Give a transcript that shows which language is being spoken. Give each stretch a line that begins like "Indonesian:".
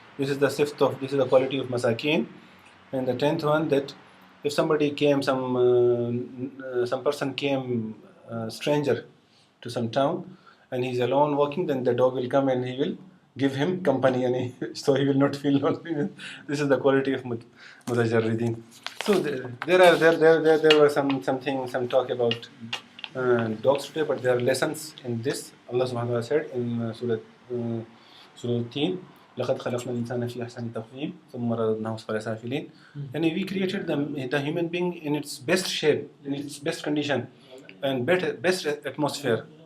English: This is the quality of masakin. And the 10th one, that if somebody came, some person came, stranger to some town, and he's alone walking, then the dog will come and he will give him company, so he will not feel lonely. This is the quality of mutajarridin. So there were some talk about dogs today, but there are lessons in this. Allah subhanahu wa ta'ala said in Surah 3,
Arabic: لَقَدْ خَلَقْنَا الْإِنسَانَ فِي أَحْسَنِ تَقْوِيمٍ ثُمَّ رَدَدْنَاهُ أَسْفَلَ سَافِلِينَ.
English: And we created the human being in its best shape, in its best condition, and best atmosphere.